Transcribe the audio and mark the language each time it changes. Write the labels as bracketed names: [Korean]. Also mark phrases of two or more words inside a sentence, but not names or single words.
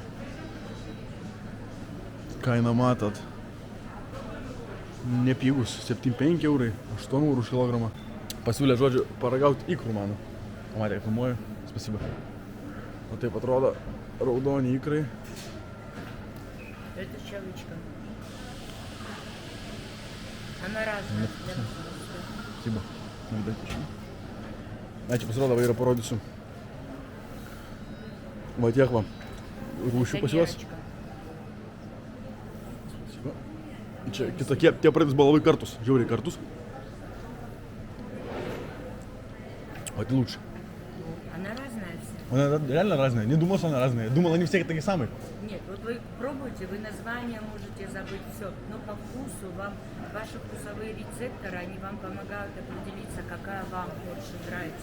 [Lithuanian] Kaina matot. Nepigus, 7,5 eurai, 8 eurų už kilogramą. Pasiūlė, žodžiu, paragauti ikrų mano. Pamatė, kaip filmuoju. Spasiba. O taip atrodo raudoni ikrai. [Russian] Это щелочка. Она разная. Спасибо. [Lithuanian] Na, čia pasirodo, va yra parodysiu. Va tiek va. Rūšių pas juos. Čia kitokie, tie pradės buvo labai kartus, žiauriai kartus. [Russian] Вот лучше. Она разная вся. Она реально разная. Не думал, что она разная. Думал, они все такие самые. Нет, вот вы пробуйте, вы название можете забыть все. Но по вкусу вам, ваши вкусовые рецепторы, они вам помогают определиться, какая вам больше нравится.